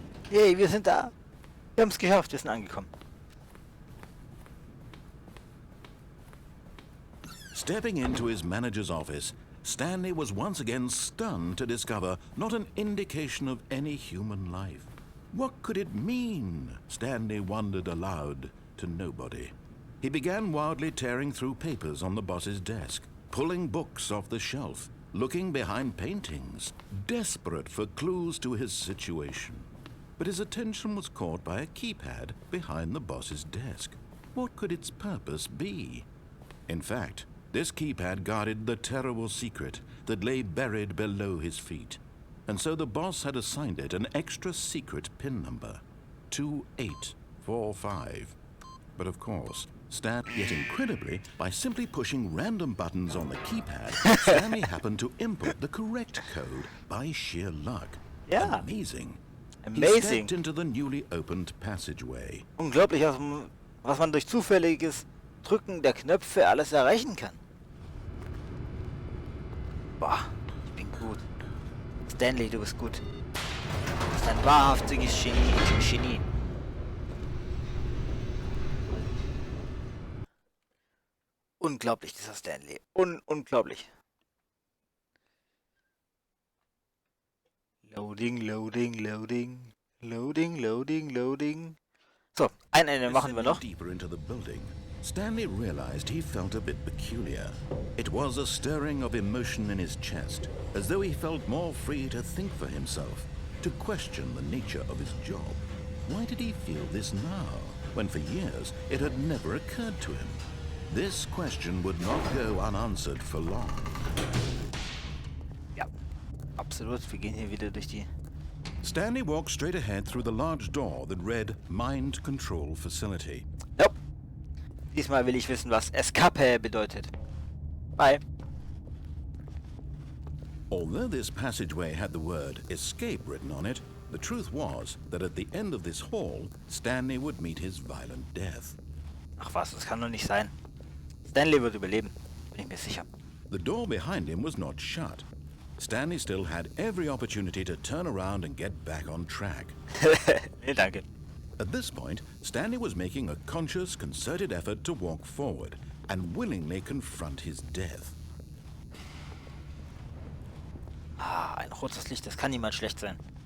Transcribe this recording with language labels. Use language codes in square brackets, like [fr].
[de] Hey, wir sind da. Wir haben es geschafft, wir sind angekommen. [en] Stepping into his manager's office, Stanley was once again stunned to discover not an indication of any human life. What could it mean? Stanley wondered aloud to nobody. He began wildly tearing through papers on the boss's desk, pulling books off the shelf, looking behind paintings, desperate for clues to his situation. But his attention was caught by a keypad behind the boss's desk. What could its purpose be? In fact, this keypad guarded the terrible secret that lay buried below his feet. And so the boss had assigned it an extra secret PIN number, 2845. But of course, yet incredibly, by simply pushing random buttons on the keypad, Stanley happened to input the correct code by sheer luck. Yeah. Amazing. Amazing. He stepped into the newly opened passageway. [de] Unglaublich, was man durch zufälliges Drücken der Knöpfe alles erreichen kann. Boah, ich bin gut. Stanley, du bist gut. Du bist ein wahrhaftiges Genie. Unglaublich, dieser Stanley. Unglaublich. [en] Loading. [de] So, ein Ende machen wir noch. [en] Deeper into the building, Stanley realized he felt a bit peculiar. It was a stirring of emotion in his chest, as though he felt more free to think for himself, to question the nature of his job. Why did he feel this now, when for years it had never occurred to him? This question would not go unanswered for long. [de] Ja, absolut. Wir gehen hier wieder durch die... [en] Stanley walked straight ahead through the large door that read Mind Control Facility. Nope. [de] Diesmal will ich wissen, was Escape bedeutet. [en] Bye. Although this passageway had the word escape written on it, the truth was that at the end of this hall, Stanley would meet his violent death. [de] Ach was, das kann doch nicht sein. Stanley wird überleben, bin ich mir sicher. [en] The door behind him was not shut. Stanley still had every opportunity to turn around and get back on track. [de] Nee, danke. [en] At this point, Stanley was making a conscious, concerted effort to walk forward and willingly confront his death. [de] Ah, ein rotes Licht, das kann niemals schlecht sein.